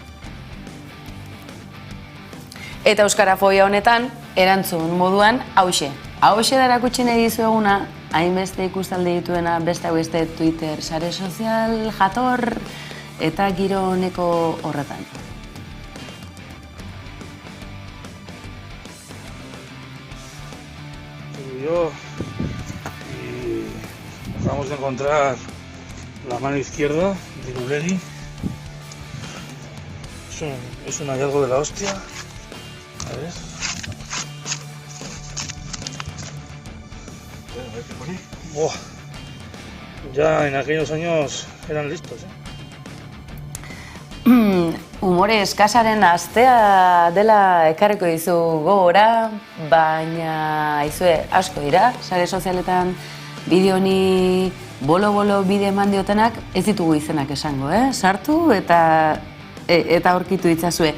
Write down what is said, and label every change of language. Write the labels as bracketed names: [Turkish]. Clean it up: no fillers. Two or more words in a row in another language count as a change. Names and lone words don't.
[Basque] Eta euskarafobia honetan, erantzun moduan, hauxe. Hauxe da erakutsi nahi dizueguna, hainbeste ikustaldi dituena beste beste Twitter sare sozial jator eta giro honeko horretan. [Spanish] Yo y acabamos de encontrar la mano izquierda de Irulegui. Es un hallazgo de la hostia. A ver. A ver qué pone. Buah. Ya en aquellos años eran listos, [Basque] Umore eskasaren astea dela ekarriko dizu gogora, baina izue asko dira, sare sozialetan bideo honi bolo-bolo bide eman diotenak ez ditugu izenak esango, sartu eta aurkitu ditzazue.